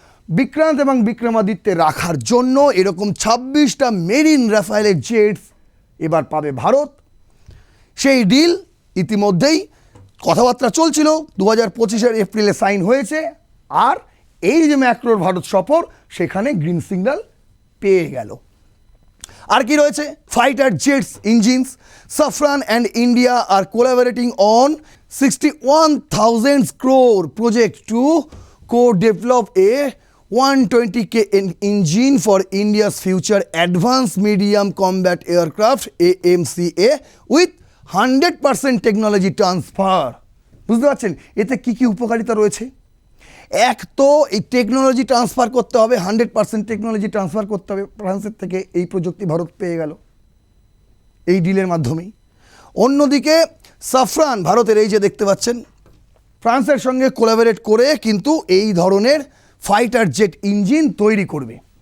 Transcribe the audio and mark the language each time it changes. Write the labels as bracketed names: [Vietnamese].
[Bangla] বিক্রান্ত এবং বিক্রমাদিত্যে রাখার জন্য এরকম 26টা মেরিন রাফায়েলের জেটস এবার পাবে ভারত। সেই ডিল ইতিমধ্যেই কথাবার্তা চলছিল, 2025 এপ্রিলে সাইন হয়েছে। আর এই যে ম্যাক্রোর ভারত সফর, সেখানে গ্রিন সিগন্যাল পেয়ে গেল। আর কি রয়েছে? [English] Fighter jets engines, Safran and India are collaborating on 61,000 crore project to co-develop a 120K engine for India's future advanced medium combat aircraft AMCA with 100% technology transfer. [Bangla] বুঝতে পারছেন এতে কী কী উপকারিতা রয়েছে? এক তো এই টেকনোলজি ট্রান্সফার করতে হবে, 100% টেকনোলজি ট্রান্সফার করতে হবে ফ্রান্সের থেকে। এই প্রযুক্তি ভারত পেয়ে গেল এই ডিলের মাধ্যমেই। অন্যদিকে সাফরান, ভারতের এই যে দেখতে পাচ্ছেন, ফ্রান্সের সঙ্গে কোলাবোরেট করে কিন্তু এই ধরনের ফাইটার জেট ইঞ্জিন তৈরি করবে।